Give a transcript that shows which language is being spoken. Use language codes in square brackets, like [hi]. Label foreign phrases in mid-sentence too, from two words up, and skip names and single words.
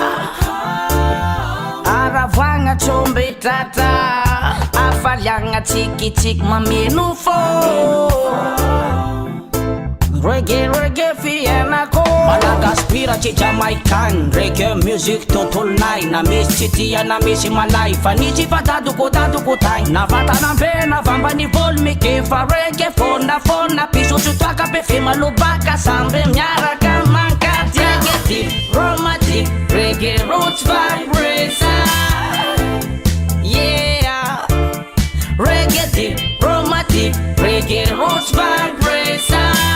[mg] Aravagna chombe tata, afaliagna tsikitsik mameno fo. Reggae fianako Malagaspira tsy Jamaican. [en] Reggae music [mg] tontolo nay. Na misy tsy tia na misy malay. Fa nisy fa dadoko tay. Na vatanambe na vambany volume ke fa reggae fona pisotso toaka pe fe malobaka sambe miaraka mankaty. [en] Reggae deep, romantic, reggae roots vibration. Yeah, reggae deep, romantic, reggae roots vibration.